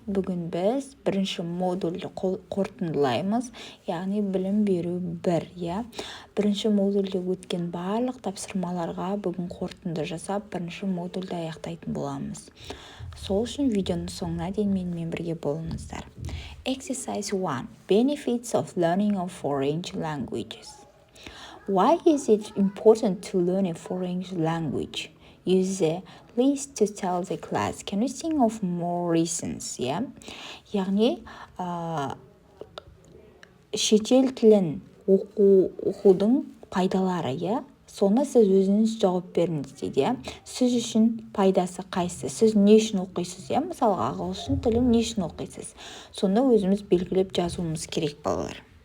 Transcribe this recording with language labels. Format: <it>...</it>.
<kk>Бүгін біз бірінші модульді қорытындылаймыз, яғни білім беру 1. Бірінші модульде өткен барлық тапсырмаларға бүгін қорытынды жасап, бірінші модульді аяқтайтын боламыз. Сол үшін видеоның соңына дейін менімен бірге болыңыздар.</kk> <en>Exercise 1. Benefits of learning of foreign languages. Why is it important to learn a foreign language? Use the list to tell the class. Can you think of more reasons?</en> <kk>Яғни, шетел тілін оқудың пайдалары, соны сіз өзіңіз жауап беріңіз дейді. Сіз үшін пайдасы қайсы? Сіз не үшін оқисыз? Мысалға, ағылшын тілін не үшін оқисыз? Соны өзіміз белгілеп жазуымыз керек балалар.</kk>